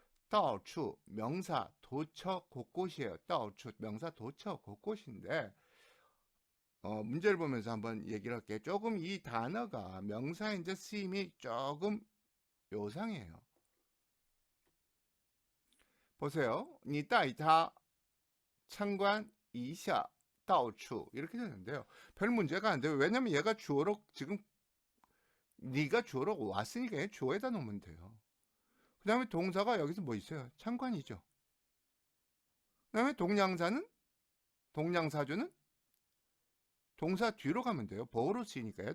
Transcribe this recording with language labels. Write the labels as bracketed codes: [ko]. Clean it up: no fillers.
[ko] 到处 명사, 도처, 곳곳이에요. 到处 명사, 도처, 곳곳인데 문제를 보면서 한번 얘기를 할게요. 조금 이 단어가 명사인데 쓰임이 조금 요상해요. 보세요. [zh] 你带他参观一下到处 [ko] 이렇게 되는데요. 별 문제가 안 돼요. 왜냐면 얘가 주어로 지금 네가 주어로 왔으니까 얘 주어에다 놓으면 돼요. 그 다음에 동사가 여기서 뭐 있어요? 참관이죠. 그 다음에 동량사주는 동사 뒤로 가면 돼요. 보호로 쓰이니까요.